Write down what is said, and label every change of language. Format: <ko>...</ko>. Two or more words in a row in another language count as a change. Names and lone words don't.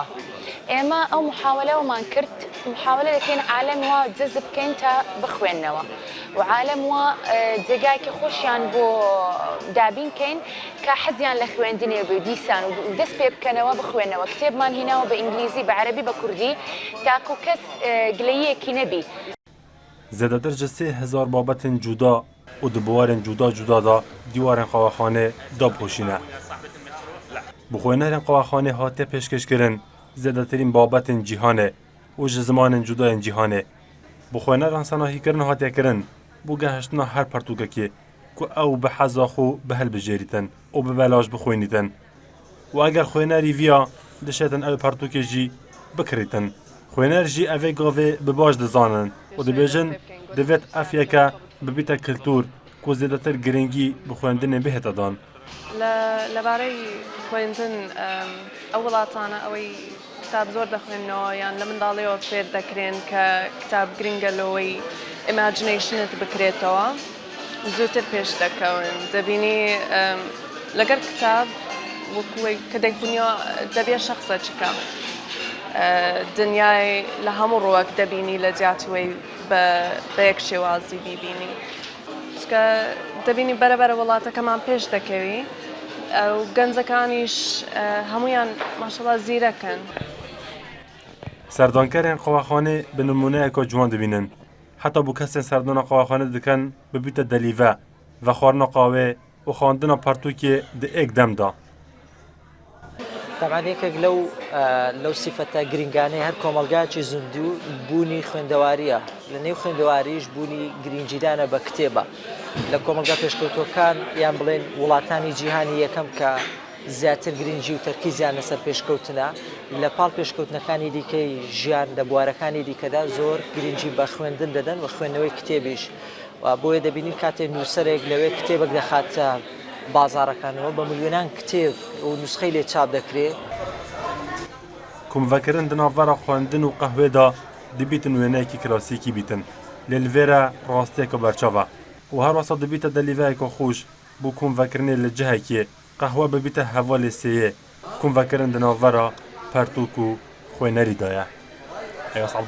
<ckb>ئێمە ئەو محاولەوەمان کرد محاولە دەکەین عالەم وا جەزب بکەین تا بخوێننەوە و عالەم وا جێگایکی خۆشیان بۆ دابینکەین کە حەزیان لە خوێندنێ بێ دیسان و دەست پێ بکەنەوە بخوێنەوە کتێبمان هیناوە بە ئینگلیزی بە عەرەبی بە کوردی تاکو کەس گلەییەکی نەبی.</ckb> <ku>زیادەتر ji 3000 babetên cuda û di buwarên cuda cuda da dîwarên qewaxanê dapoşîne. Bi xwenerên qewaxanê hatiye pêşkêşkirin zêdetirîn babetên cîhanê û ji zimanên cudayên cîhanê. Bi xweneran senahîkirin hatiye kirin bû gehiştina her pertûkekê ku ew bi heza xwe bihelbijêrîtin û bi belaj bixwînîtin. û eger xwenerî viya dişetin ew pertûkê jî bikirîtin. Xwener jî evê gavê bi baş dizanin û dibêjin divêt ev yeke bibîte kultûr ku zêdetir girîngî bi xwendinê bihête dan.</ku> <ckb>لەبارەی خوێندن ئەو وڵاتانە ئەوەی کتاب زۆر دەخوێنەوە یان لە منداڵیەوە فێر دەکرێن کە کتاب گرنگە لەوەی ئیماجینەیشنت بکرێتەوە زووتر پێش دەکەون دەبینی لەگەر کتاب وەکوی کە دەیخونیەوە دەبێت شەخصە چکە دنیای لە هەموو ڕۆوەک دەبینی لە جیاتوەی بە یەک شێوازی بیبینی چکە دەبینی بەرەبەرە وڵاتەکەمان پێش دەکەوی و گەنجەکانیش هەمویان ماشەڵڵا زیرەکەن.</ckb> <ku>سەردانکەرێن قەواخانێ bi نمونەیەکە جوان dibînin heta bû kesên serdana qewaxanê dikin bibîte delîve ve xwarina qawê û xwandina pertûkê di êk dem da.</ku> <ckb>طبعا یەکێک لەو سیفەتە گرنگانەی هەر کۆمەلگایکی زیندوو بوونی خوێندەواریە لە نێو خوێندەواریش بوونی گرنگجیدانە بە کتێبە لە کۆمەلگا پێشکەوتوەکان یان بڵێن وڵاتانی جیهانی یەکەم کە زیاتر گرنگجی و تەرکیزیان لەسەر پێشکەوتنە لە پاڵ پێشکەوتنەکانی دیکەی ژیان لە بوارەکانی دیکەدا زۆر گرنگجی بە خوێندن دەدەن و خوێندنەوەی کتێبیش بۆیە دەبینین کاتێک نووسەرێک لەوێ کتێبێک دەخاتە بازارەکانەوە بە ملیۆنان کتێب و نوسخەی لێ چاپ دەکرێت.</ckb> <ku>کومڤەکردن di navbera xwendin û qehwê da dibîtin wêneyekî klasîkî bîtin lê li vê re rastiyeke berçav e û her wasa dibîte delîveyeke xweş bû komvekirinê li cihekê qehwe bibîte hevalê sêyê komvekirin di navbera pertûk û xwenerî da ye.</ku>